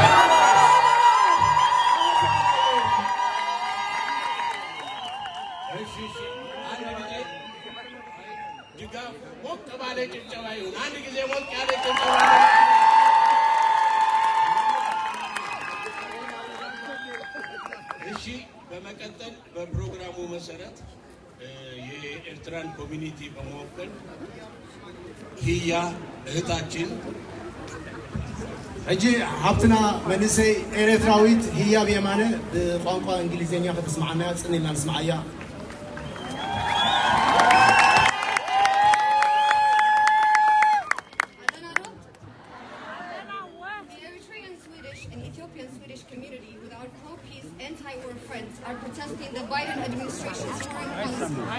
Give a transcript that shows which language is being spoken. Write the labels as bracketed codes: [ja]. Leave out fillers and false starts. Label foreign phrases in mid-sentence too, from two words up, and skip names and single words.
[am] ድጋፍ ሞቅ ባለ ጭብጨባ ይሁን። አንድ ጊዜ ሞቅ ያለ ጭብጨባ። እሺ፣ በመቀጠል በፕሮግራሙ መሰረት የኤርትራን ኮሚኒቲ በመወከል ህያ እህታችን [ti] ሕጂ ሃብትና መንእሰይ ኤርትራዊት ህያብ የማነ ብቋንቋ እንግሊዝኛ ከተስማዓና ፅኒና ንስማዓያ [en] Swedish community with our pro-peace, anti-war friends are protesting the Biden administration's foreign policy.